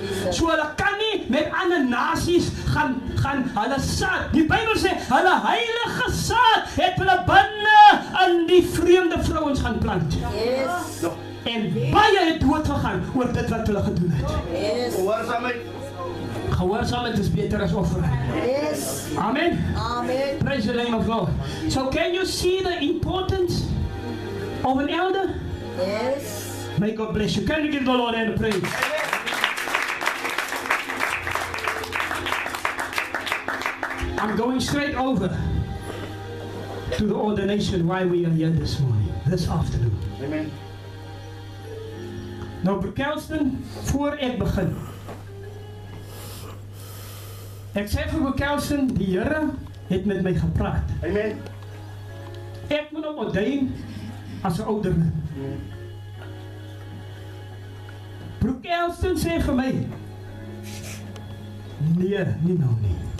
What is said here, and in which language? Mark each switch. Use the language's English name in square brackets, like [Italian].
[Afrikaans] So hulle kan nie met ander nasies gaan hulle saad. Die Bybel sê, hulle heilige saad het hulle binne in die vreemde vrouens gaan plant. [English] Yes. [Afrikaans] En baie het dood gegaan oor dit wat hulle gedoen het. [English] Yes. [Afrikaans] Gehoorsaamheid. Gehoorsaamheid is beter as offer. [English] Yes. Amen. Amen. Praise the name of God. So can you see the importance of an elder? Yes. May God bless you. Can you give the Lord a praise? I'm going straight over to the ordination why we are here this morning, this afternoon. Amen. [Afrikaans] Nou, Broer Kelston, voor ek begin. Ek sê vir Broer Kelston, die Here het met my gepraat. Amen. Ek moet hom ordain as 'n ouderling. Broer Kelston sê vir my, nee, nie nou nie.